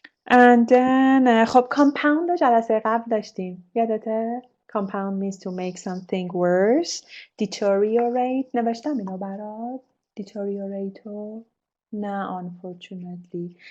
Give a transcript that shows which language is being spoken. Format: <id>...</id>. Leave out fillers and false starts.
<en>And then</en> <fa>خب compound جلسه قبل داشتیم. یادته؟</fa> <en>compound means to make something worse.</en> <fa>Deteriorate نوشتم اینو برات. Deteriorate رو نه unfortunately.</fa>